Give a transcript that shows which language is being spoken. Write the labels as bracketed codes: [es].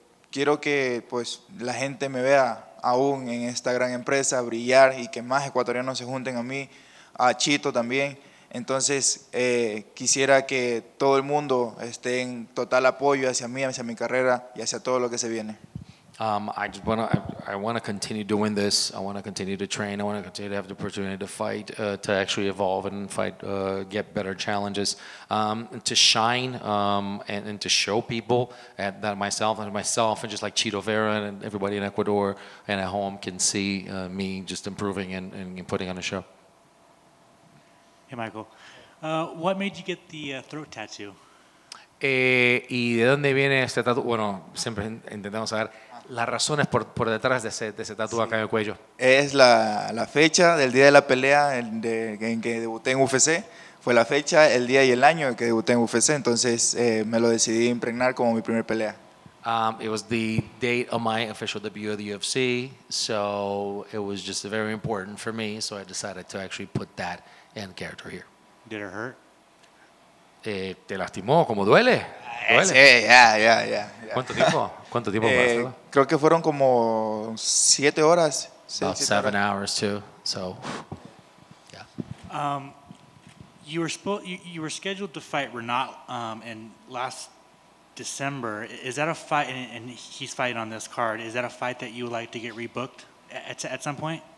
[es] Quiero que pues la gente me vea aún en esta gran empresa brillar y que más ecuatorianos se junten a mí, a Chito también. Entonces quisiera que todo el mundo esté en total apoyo hacia mí, hacia mi carrera y hacia todo lo que se viene. [en] I want to continue doing this. I want to continue to train. I want to continue to have the opportunity to fight, to actually evolve and fight, get better challenges, to shine, and to show people that myself and just like Chito Vera and everybody in Ecuador and at home can see me just improving and putting on a show. Hey, Michael. What made you get the throat tattoo? [es] ¿Y de dónde viene este tatu? Bueno, siempre intentamos saber las razones por detrás de ese tatu acá en el cuello. Es la fecha del día de la pelea en que debuté en UFC. Fue la fecha, el día y el año en que debuté en UFC. Entonces me lo decidí impregnar como mi primer pelea. [en] It was the date of my official debut of the UFC, so it was just very important for me, so I decided to actually put that in character here. Did it hurt? [es] ¿Te lastimó? ¿Cómo duele? ¿Duele? Sí, ya. ¿Cuánto tiempo? ¿Cuánto tiempo para hacerlo? Creo que fueron como 7 horas. [en] About 7 [es] 7 horas. [en] hours too. So, yeah. You were scheduled to fight Renat in last December. Is that a fight? And he's fighting on this card. Is that a fight that you would like to get rebooked at some point?